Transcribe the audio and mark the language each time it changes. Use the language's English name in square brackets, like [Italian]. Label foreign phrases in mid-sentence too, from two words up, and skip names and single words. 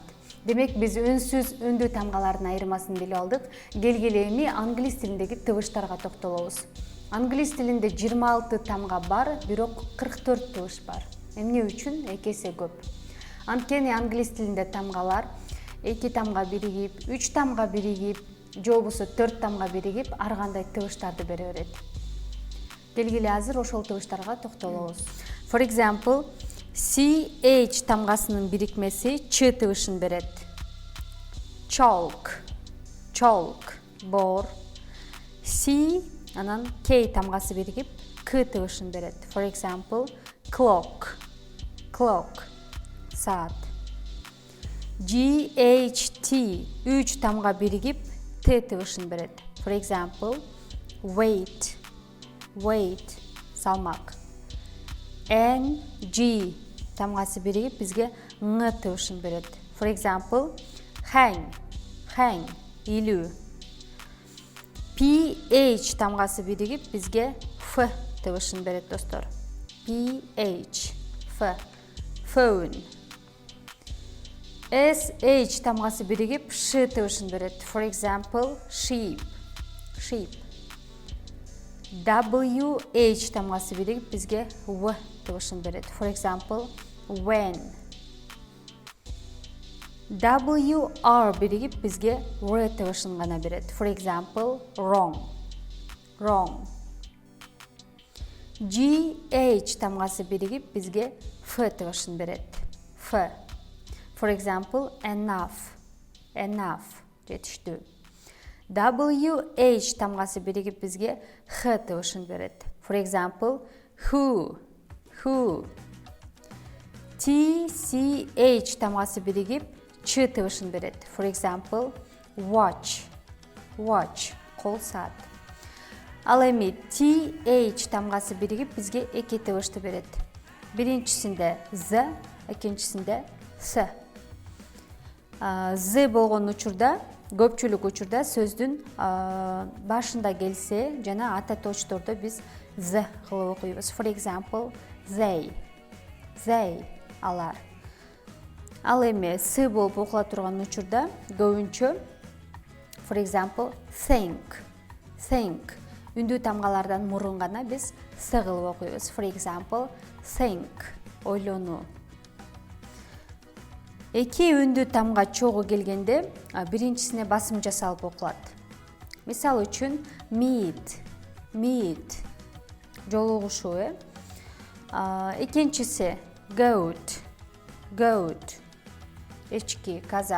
[Kyrgyz] Демек, биз үнсүз үндүү тамгалардын айырмасын билип алдык. Келгиле эми англис тилиндеги тыбыштарга токтолобуз. Англис тилинде 26 тамга бар, бирок 44 тыбыш бар. Эмне үчүн? Эки эсе көп. Анткени англис тилинде тамгалар 2 тамга биригип, 3 тамга биригип, же болбосо 4 тамга биригип, ар кандай тыбыштарды бере берет. Келгиле азыр ошол тыбыштарга токтолобуз. [English] For example, [Kyrgyz] CH тамгасынын бирикмеси Ч тыбышын берет. Chalk, бор. C анан K тамгасы биригип К тыбышын берет. [English] For example, clock, [Kyrgyz] саат. GHT 3 тамга биригип Т тыбышын берет. [English] For example, weight, [Kyrgyz] салмак. NG тамгасы биригип бизге Ң тыбышын берет. [English] For example, hang, илүү. [Kyrgyz] PH тамгасы биригип бизге F тыбышын берет, достор. [English] PH, phone. [Kyrgyz] SH тамгасы биригип Ш тыбышын берет. [English] For example, sheep. [Kyrgyz] WH тамгасы биригип бизге W тыбышын берет. [English] For example, when. [Kyrgyz] WR биригип бизге R тыбышын гана берет. [English] For example, wrong. [Kyrgyz] GH тамгасы биригип бизге F тыбышын берет. [English] F. For example, enough. [Kyrgyz] Жетиштүү. WH тамгасы биригип бизге Х тыбышын берет. [English] For example, who. [Kyrgyz] TCH тамгасы биригип Ч тыбышын берет. [English] For example, watch, [Kyrgyz] кол саат. Ал эми TH тамгасы биригип бизге эки тыбышты берет. Биринчисинде Z, экинчисинде S. Z болгон учурда, көпчүлүк учурда сөздүн башында келсе жана ата точтордо биз Z кылып окуйбуз. [English] For example, they, [Kyrgyz] алар. Ал эми S болуп окула турган учурда көбүнчө [English] for example, [Kyrgyz] think. Үндүү тамгалардан мурун гана биз S кылып окуйбуз. [English] For example, think, [Kyrgyz] ойлонуу. Эки үндүү тамга чогуу келгенде биринчисине басым жасалып окулат. Мисалы үчүн meet, жолугушуу. Экинчиси goat, эчки, каза.